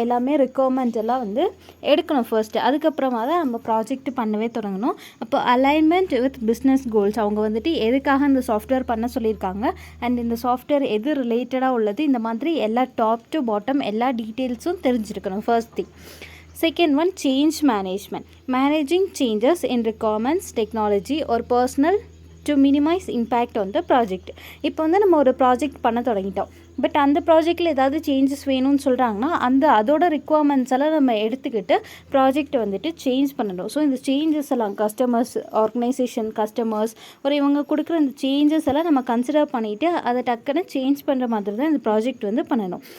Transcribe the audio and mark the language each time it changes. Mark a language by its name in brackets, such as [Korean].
[Tamil] எல்லாமே ரெக்குவயர்மெண்ட் எல்லாம் வந்து எடுக்கணும் ஃபர்ஸ்ட்டு. அதுக்கப்புறமா தான் நம்ம ப்ராஜெக்ட் பண்ணவே தொடங்கணும். அப்போ அலைன்மெண்ட் வித் பிஸ்னஸ் கோல்ஸ், அவங்க வந்துட்டு எதுக்காக இந்த சாஃப்ட்வேர் பண்ண சொல்லியிருக்காங்க அண்ட் இந்த சாஃப்ட்வேர் எது ரிலேட்டடாக உள்ளது, இந்த மாதிரி எல்லா டாப் டு பாட்டம் எல்லா டீட்டெயில்ஸும் தெரிஞ்சிருக்கணும் first thing. [English] Second one, change management. Managing changes in requirements, technology or personal to minimize impact on the project. [Tamil] இப்போ வந்து நம்ம ஒரு ப்ராஜெக்ட் பண்ண தொடங்கிட்டோம். பட் அந்த ப்ராஜெக்டில் ஏதாவது சேஞ்சஸ் வேணும்னு சொல்கிறாங்கன்னா அதோட ரிக்குவயர்மெண்ட்ஸ் எல்லாம் நம்ம எடுத்துக்கிட்டு ப்ராஜெக்டை வந்துட்டு சேஞ்ச் பண்ணணும். ஸோ இந்த சேஞ்சஸ் எல்லாம் கஸ்டமர்ஸ், ஆர்கனைசேஷன், கஸ்டமர்ஸ் இவங்க கொடுக்குற இந்த சேஞ்சஸ் எல்லாம் நம்ம கன்சிடர் பண்ணிவிட்டு அதை டக்குன்னு சேஞ்ச் பண்ணுற மாதிரி தான் இந்த ப்ராஜெக்ட் வந்து பண்ணணும்.